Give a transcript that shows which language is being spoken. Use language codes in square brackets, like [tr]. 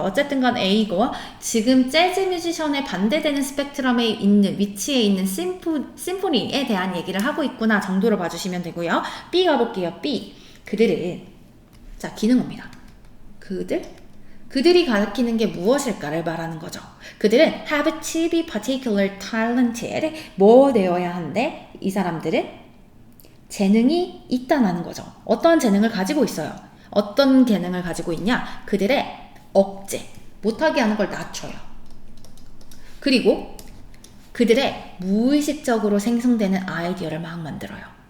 [ko] 어쨌든 간 A고 지금 재즈 뮤지션에 반대되는 스펙트럼에 있는 위치에 있는 심포니에 대한 얘기를 하고 있구나 정도로 봐주시면 되고요. B 가볼게요. B. 그들은 자, 기능어입니다. 그들이 가리키는 게 무엇일까를 말하는 거죠. 그들은 [en] have to be particular talented. [ko] 뭐 되어야 하는데 이 사람들은 재능이 있다는 거죠. 어떠한 재능을 가지고 있어요. 어떤 재능을 가지고 있냐? 그들의 억제, 못하게 하는 걸 낮춰요. 그리고 그들의 무의식적으로 생성되는 아이디어를 막 만들어요.